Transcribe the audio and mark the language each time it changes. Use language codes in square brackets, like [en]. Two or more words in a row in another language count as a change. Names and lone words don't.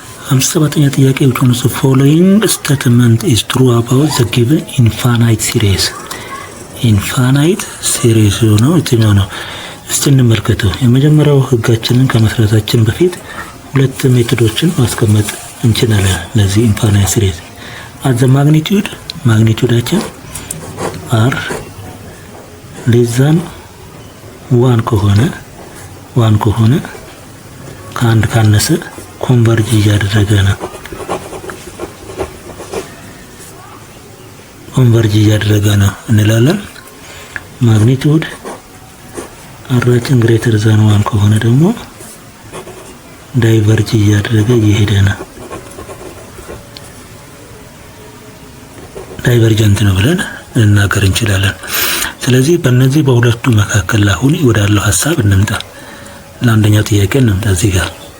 [am] 57ኛ ጥያቄ [en] which one of the following statement is true about the given infinite series? infinite series [am] ነው የትኛው ነው? እስቲ እንመልከተው። የመጀመሪያው ህጋችንን ከመስራታችን በፊት ሁለት ሜቶዶችን ማስቀመጥ እንችላለን ለዚህ [en] infinite series። at the [am] ማግኒቲዩዳችን [en] r less than 1 [am] ከሆነ ከአንድ ካነሰ ኮንቨርጅ እያደረገ ነው እንላለን። ማግኒቲዩድ አራችን [en] greater than 1 [am] ከሆነ ደግሞ ዳይቨርጅ እያደረገ እየሄደ ነው፣ ዳይቨርጀንት ነው ብለን ልናገር እንችላለን። ስለዚህ በእነዚህ በሁለቱ መካከል አሁን ወዳለው ሐሳብ እንምጣ። ለአንደኛው ጥያቄ እንምጣ። እዚህ ጋር